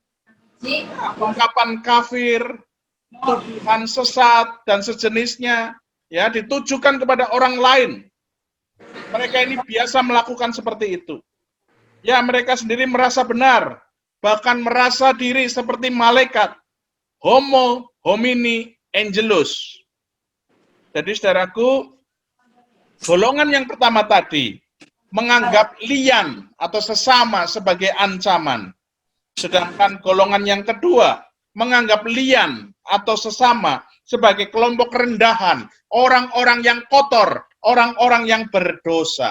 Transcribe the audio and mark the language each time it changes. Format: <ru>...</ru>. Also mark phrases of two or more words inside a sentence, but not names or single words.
<id>Ungkapan kafir, tuduhan sesat, dan sejenisnya, ya, ditujukan kepada orang lain. Mereka ini biasa melakukan seperti itu. Ya, mereka sendiri merasa benar, bahkan merasa diri seperti malaikat.</id> <la>Homo homini angelus.</la> <id>Jadi saudaraku, golongan yang pertama tadi menganggap lian atau sesama sebagai ancaman. Sedangkan golongan yang kedua menganggap lian atau sesama sebagai kelompok rendahan, orang-orang yang kotor, orang-orang yang berdosa.</id>